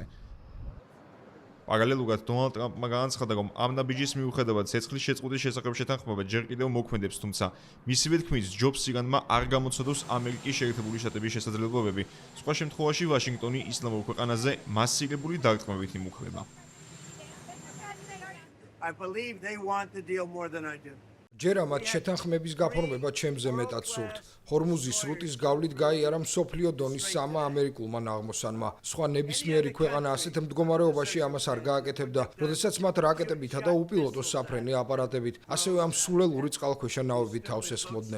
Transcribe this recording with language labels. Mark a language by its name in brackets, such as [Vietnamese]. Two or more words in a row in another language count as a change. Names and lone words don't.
[Georgian] პარალელურად დონალდ ტრამპმა განაცხადა, რომ ამ ნაბიჯის მიუხედავად ცეცხლის შეწყვეტის შესახებ შეთანხმება ჯერ კიდევ მოქმედებს, თუმცა მისივე თქმით, ჯობს ირანმა არ გამოცადოს ამერიკის შეერთებული შტატების შესაძლებლობები. სხვა შემთხვევაში ვაშინგტონი ისლამურ ქვეყანაზე მასირებული დარტყმებით იმუქრება. [English] I believe they want the deal more than I do. [Georgian] ჯერა მათ შეთანხმების გაფორმება ჩემზე მეტად სურთ. ჰორმუზის სრუტის გავლით გაიარა მსოფლიო დონის 3 ამერიკულმა ნაღმოსანმა. სხვა ნებისმიერი ქვეყანა ასეთ მდგომარეობაში ამას არ გააკეთებდა, როდესაც მათ რაკეტებითა და უპილოტო საფრენი აპარატებით, ასევე ამ სულელური წყალქვეშა ნავებით თავს ესხმოდნენ.